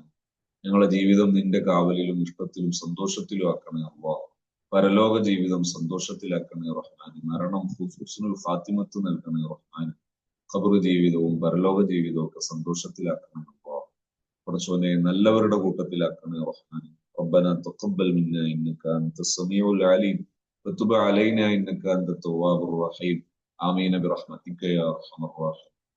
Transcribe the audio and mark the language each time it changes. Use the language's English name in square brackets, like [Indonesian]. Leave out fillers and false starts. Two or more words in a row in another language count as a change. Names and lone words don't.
[Malayalam] ഞങ്ങളുടെ ജീവിതം നിന്റെ കാവലിലും ഇഷ്ടത്തിലും സന്തോഷത്തിലും ആക്കണേ അല്ലാഹ്. പരലോക ജീവിതം സന്തോഷത്തിലാക്കണേ റഹ്മാൻ. മരണം [Arabic] حسن الخاتمة [Malayalam] നൽകണേ റഹ്മാൻ. ഖബർ ജീവിതവും പരലോക ജീവിതവും ഒക്കെ സന്തോഷത്തിലാക്കണേ അല്ലാഹ്. പടച്ചോനെ നല്ലവരുടെ കൂട്ടത്തിലാക്കണേ റഹ്മാൻ. [Arabic] ربنا تقبل منا انك انت السميع العليم وتب علينا انك انت التواب الرحيم. آمين برحمتك يا ارحم الراحمين.